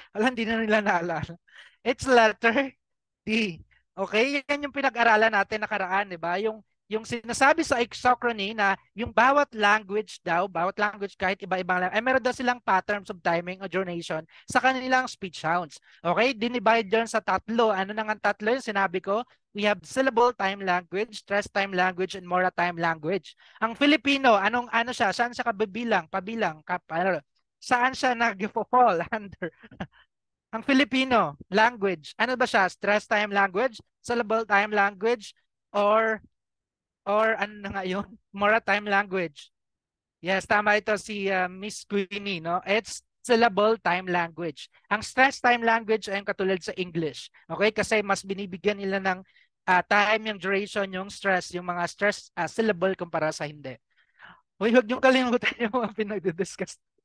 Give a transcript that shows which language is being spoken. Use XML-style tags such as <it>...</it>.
<tl>Wala, hindi na nila naalala.</tl> <en>It's letter D.</en> <tl>Okay? Yan yung pinag-aralan natin nakaraan, di ba? Yung yung sinasabi sa isochrony na yung bawat language daw, bawat language kahit iba-ibang lang, ay meron daw silang</tl> <en>patterns of timing</en> <tl>o duration sa kanilang speech sounds. Okay? Dinivide dyan sa tatlo. Ano nang ang tatlo yung sinabi ko?</tl> <en>We have syllable time language, stress time language, and mora time language.</en> <tl>Ang Filipino, ano siya? Saan siya kabibilang? Pabilang? Saan siya nag-fall under? Ang Filipino, language. Ano ba siya?</tl> <en>Stress time language, syllable time language,</en> <tl>or ano na nga yun?</tl> <en>Maritime language. Yes,</en> <tl>tama ito si Miss Queenie, no?</tl> <en>It's syllable time language.</en> <tl>Ang stress time language ay yung katulad sa English. Okay? Kasi mas binibigyan nila ng time, yung duration, yung stress, yung mga stress syllable kumpara sa hindi. Uy, huwag niyong kalimutan yung mga pinag-discuss.</tl>